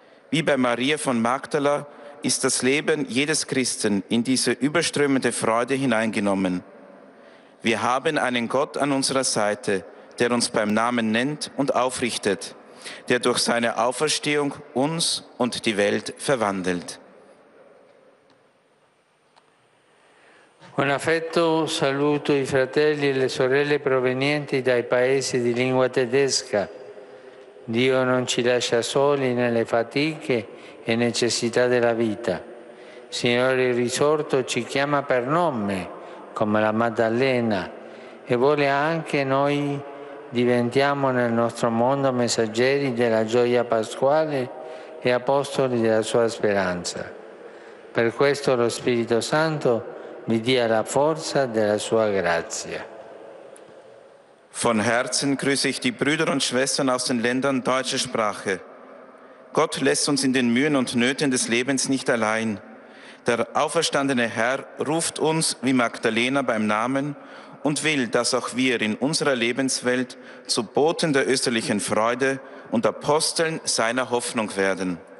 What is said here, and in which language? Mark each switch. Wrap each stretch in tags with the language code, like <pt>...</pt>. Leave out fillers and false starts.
<de>Wie bei Maria von Magdala ist das Leben jedes Christen in diese überströmende Freude hineingenommen. Wir haben einen Gott an unserer Seite, der uns beim Namen nennt und aufrichtet, der durch seine Auferstehung uns und die Welt verwandelt.</de> <it>Con affetto saluto i fratelli e le sorelle provenienti dai paesi di lingua tedesca. Dio non ci lascia soli nelle fatiche e necessità della vita. Il Signore risorto ci chiama per nome, come la Maddalena, e vuole anche noi diventiamo nel nostro mondo messaggeri della gioia pasquale e apostoli della sua speranza. Per questo lo Spirito Santo vi dia la forza della sua grazia.</it> <de>Von Herzen grüße ich die Brüder und Schwestern aus den Ländern deutscher Sprache. Gott lässt uns in den Mühen und Nöten des Lebens nicht allein. Der auferstandene Herr ruft uns wie Magdalena beim Namen und will, dass auch wir in unserer Lebenswelt zu Boten der österlichen Freude und Aposteln seiner Hoffnung werden.</de>